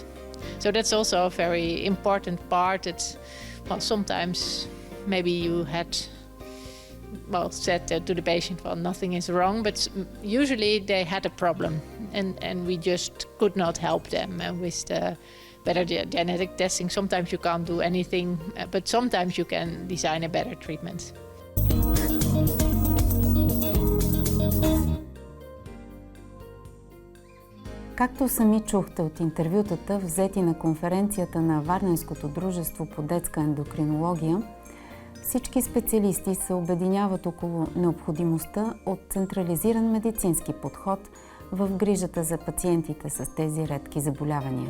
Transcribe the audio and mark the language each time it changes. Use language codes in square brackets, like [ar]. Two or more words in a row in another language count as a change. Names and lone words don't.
[en] So that's also a very important part that, sometimes maybe you had said to the patient, nothing is wrong, but usually they had a problem and we just could not help them. And with the better genetic testing, sometimes you can't do anything, but sometimes you can design a better treatment. [bg] Както сами чухте от интервютата, взети на конференцията на Варненското дружество по детска ендокринология, всички специалисти се обединяват около необходимостта от централизиран медицински подход в грижата за пациентите с тези редки заболявания.